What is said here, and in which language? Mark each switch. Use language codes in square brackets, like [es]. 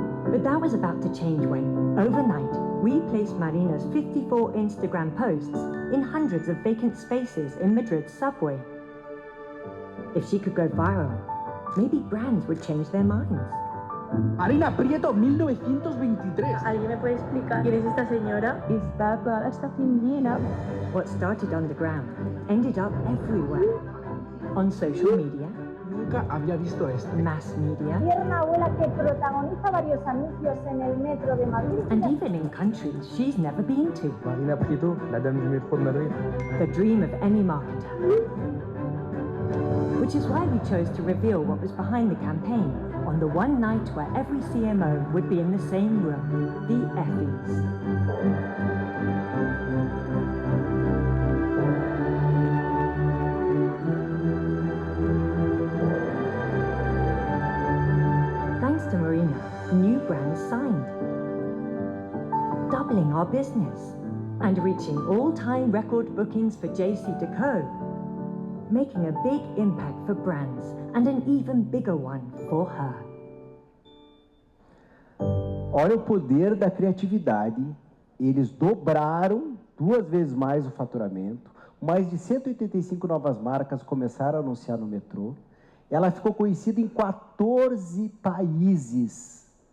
[en] But that was about to change when, overnight, we placed Marina's 54 Instagram posts in hundreds of vacant spaces in Madrid's subway. If she could go viral, maybe brands would change their minds. Marina Prieto, 1923. [es] ¿Alguien me puede explicar quién es esta señora? Está toda la estación llena. [en] What started underground ended up everywhere. On social media, [es] Nunca había visto esto. [en] mass media, [es] Tiene una abuela que protagoniza varios anuncios en el metro de Madrid. [en] and even in countries she's never been to. [fr] Marina Prieto, la dame du métro de Madrid. [en] The dream of any marketer. Which is why we chose to reveal what was behind the campaign on the one night where every CMO would be in the same room, the Effies. Thanks to Marina, new brands signed, doubling our business and reaching all-time record bookings for JCDecaux, making a big impact for brands and an even bigger one for her. [pt] Olha o poder da criatividade. Eles dobraram 2 vezes mais o faturamento. Mais de 185 novas marcas começaram a anunciar no metrô. Ela ficou conhecida em 14 países.